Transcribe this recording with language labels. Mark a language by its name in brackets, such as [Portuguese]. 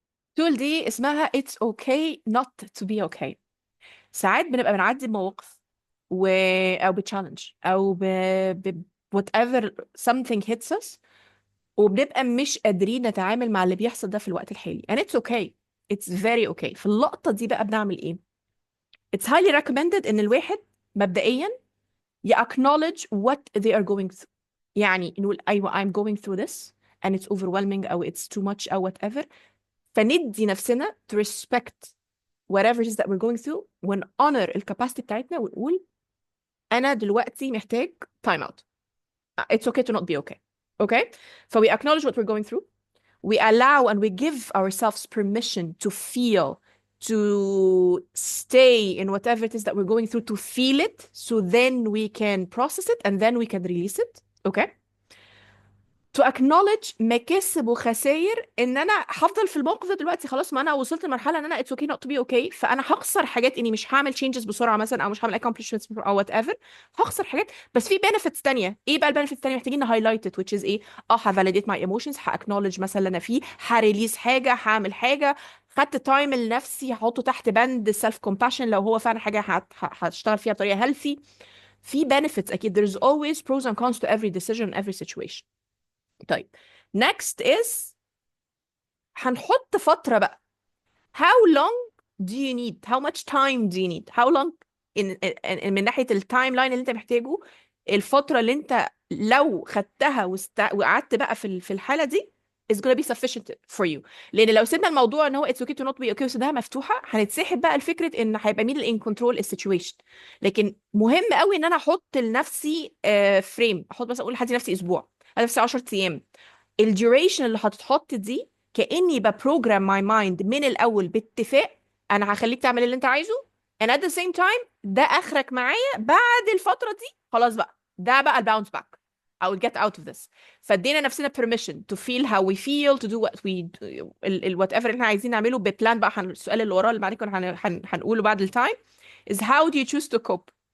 [Arabic] التول دي اسمها [English] it's okay not to be okay. [Arabic] ساعات بنبقى بنعدي بمواقف و... او بتشالنج او [English] whatever something hits us، [Arabic] وبنبقى مش قادرين نتعامل مع اللي بيحصل ده في الوقت الحالي [English] and it's okay. it's very okay. [Arabic] في اللقطة دي بقى بنعمل ايه؟ [English] it's highly recommended [Arabic] ان الواحد مبدئيا ي [English] acknowledge what they are going through. [Arabic] يعني نقول ايوه [English] I'm going through this and it's overwhelming او it's too much او whatever، [Arabic] فندي نفسنا [English] to respect whatever it is that we're going through ون honor [Arabic] الكاباسيتي بتاعتنا ونقول انا دلوقتي محتاج [English] time out. It's okay to not be okay. Okay? So we acknowledge what we're going through. We allow and we give ourselves permission to feel, to stay in whatever it is that we're going through, to feel it, so then we can process it and then we can release it. Okay? To acknowledge [Arabic] مكاسب وخسائر ان انا هفضل في الموقف ده دلوقتي. خلاص، ما انا وصلت لمرحله ان انا [English] it's okay not to be okay، [Arabic] فانا هخسر حاجات اني مش هعمل changes بسرعه مثلا، او مش هعمل accomplishments او whatever. هخسر حاجات، بس في benefits تانية. ايه بقى البنفيتس التانية محتاجين نهايلايت it which is ايه؟ ه [English] validate my emotions، [Arabic] acknowledge مثلا اللي انا فيه، هريليز حاجه، هعمل حاجه، خدت تايم لنفسي هحطه تحت بند self compassion لو هو فعلا حاجه هشتغل فيها بطريقه healthy. في benefits اكيد. [English] there's always pros and cons to every decision every situation. [Arabic] طيب [English] next is [Arabic] هنحط فترة بقى. [English] how long do you need how much time do you need how long [Arabic] من ناحية التايم لاين اللي انت محتاجه، الفترة اللي انت لو خدتها وقعدت بقى في الحالة دي [English] is gonna be sufficient for you. [Arabic] لان لو سيبنا الموضوع ان هو [English] it's okay to not be okay [Arabic] وسيبناها مفتوحة، هنتسحب بقى الفكرة ان هيبقى مين اللي [English] in control [Arabic] السيتويشن. لكن مهم قوي ان انا احط لنفسي فريم، احط مثلا اقول لحد نفسي اسبوع، هدي نفسي 10 ايام. الديوريشن اللي هتتحط دي كأني ببروجرام ماي مايند من الأول باتفاق أنا هخليك تعمل اللي أنت عايزه [English] and at the same time [Arabic] ده آخرك معايا. بعد الفترة دي خلاص بقى، ده بقى الباونس باك. [English] I will get out of this. [Arabic] فادينا نفسنا [English] permission to feel how we feel to do what we whatever [Arabic] اللي احنا عايزين نعمله ببلان بقى. السؤال اللي وراه اللي بعد كده هنقوله بعد التايم [English] is how do you choose to cope.